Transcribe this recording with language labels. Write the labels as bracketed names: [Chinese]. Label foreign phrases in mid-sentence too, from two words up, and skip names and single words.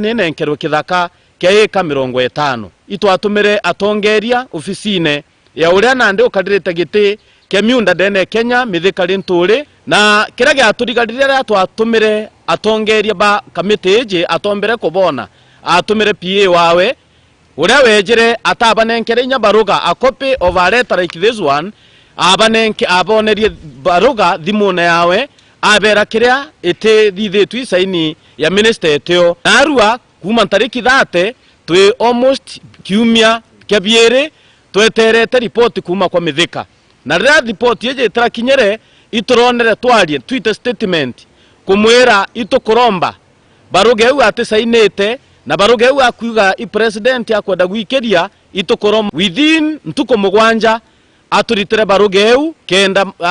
[Meru] nene nkerwe kithaka kia eka 50 itwatumire atongeria ofisine ya uria nande ukadirite giti kemiunda dene Kenya mithika rinturi na kira gya turigarire twatumire atongeria ba kamite eje atombere kubona atumire PA wawe uria wejire atabanenkere nya baruga [English] a copy of a letter like this one [Meru] abanenke abonerie baruga thimune yawe abera kiria ite thithitu isaini ya minister etio narua kuma tariki 30 twi almost kiumia kiabiere tweterete report kuma kwa mithika na ria report yeje trakinyere ituronere twarie tweet statement kumwira itukuromba baruga eu ate sainete na baruga eu akuga i president akwenda gwikeria itukuromba within ntuko mugwanja aturitere baruga eu kenda